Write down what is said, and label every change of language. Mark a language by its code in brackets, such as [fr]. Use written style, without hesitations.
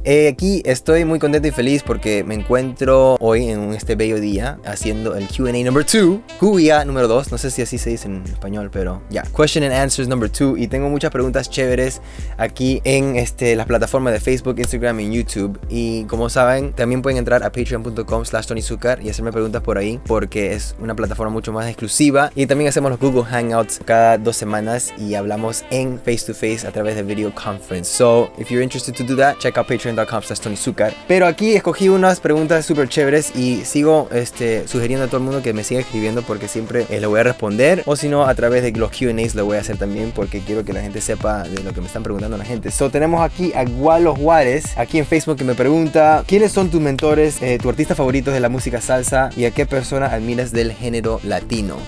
[es] Aquí estoy muy contento y feliz porque me encuentro hoy en este bello día haciendo el [en] Q&A number 2, [es] QA número 2, no sé si así se dice en español, pero ya, [en] Question and Answers number 2, [es] y tengo muchas preguntas chéveres aquí en las plataformas de Facebook, Instagram y YouTube, y como saben, también pueden entrar a patreon.com/TonyZucar y hacerme preguntas por ahí porque es una plataforma mucho más exclusiva, y también hacemos los Google Hangouts cada 2 semanas y hablamos en [en] face to face [es] a través de [en] video conference. So, if you're interested to do that, check out patreon.com/TonyZucar. [es] Pero aquí escogí unas preguntas súper chéveres y sigo sugiriendo a todo el mundo que me siga escribiendo porque siempre le voy a responder, o si no, a través de los Q&As lo voy a hacer también porque quiero que la gente sepa de lo que me están preguntando la gente. So, tenemos aquí a Gualo Juárez, aquí en Facebook, que me pregunta: ¿quiénes son tus mentores, tu artista favorito de la música salsa y a qué persona admiras del género latino?